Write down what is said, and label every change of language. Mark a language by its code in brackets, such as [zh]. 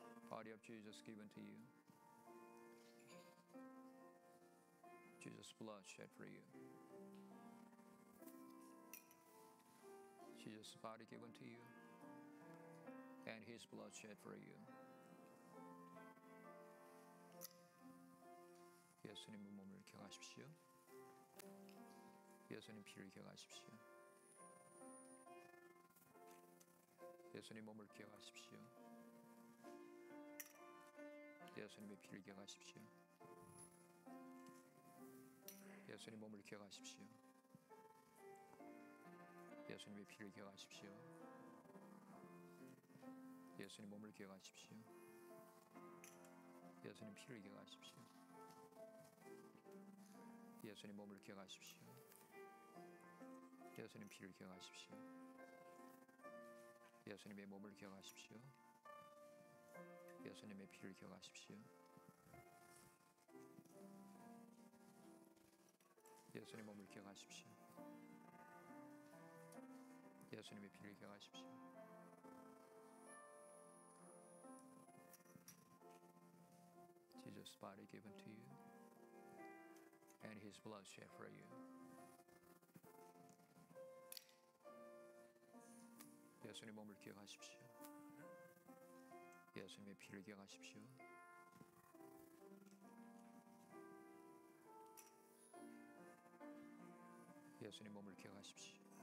[en] Body of Jesus given to you. Jesus' blood shed for you. Jesus' body given to you. And his blood shed for you. [ko] 예수님의 몸을 기억하십시오. 예수님 피를 기억하십시오. 예수님 몸을 기억하십시오. 예수님의 피를 기억하십시오. 예수님 몸을 기억하십시오. 예수님의 피를 기억하십시오. 예수님 몸을 기억하십시오. 예수님 피를 기억하십시오. 예수님 몸을 기억하십시오. 예수님 피를 기억하십시오. 예수님의 몸을 기억하십시오. 예수님의 피를 기억하십시오. 예수님 몸을 기억하십시오. 예수님의 피를 기억하십시오. [en] Jesus' body given to you and his blood shed for you. [ko] 예수님 몸을 기억하십시오. 예수님의 피를 기억하십시오. 예수님 몸을 기억하십시오.